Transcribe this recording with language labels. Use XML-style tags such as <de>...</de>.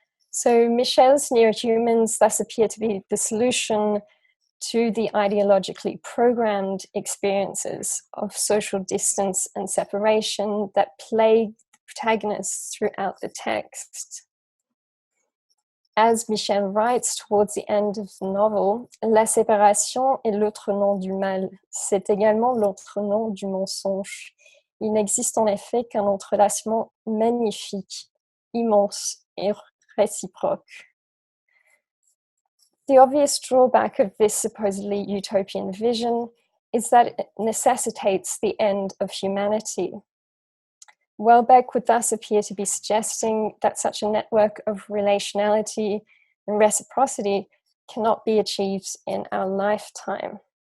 <en>So Michel's neo-humans thus appear to be the solution to the ideologically programmed experiences of social distance and separation that plague the protagonists throughout the text. As Michel writes towards the end of the novel,</en> <fr>la séparation est l'autre nom du mal, c'est également l'autre nom du mensonge. Il n'existe en effet qu'un entrelacement magnifique, immense et réciproque.</fr> <en>The obvious drawback of this supposedly utopian vision is that it necessitates the end of humanity. Welbeck would thus appear to be suggesting that such a network of relationality and reciprocity cannot be achieved in our lifetime.</en>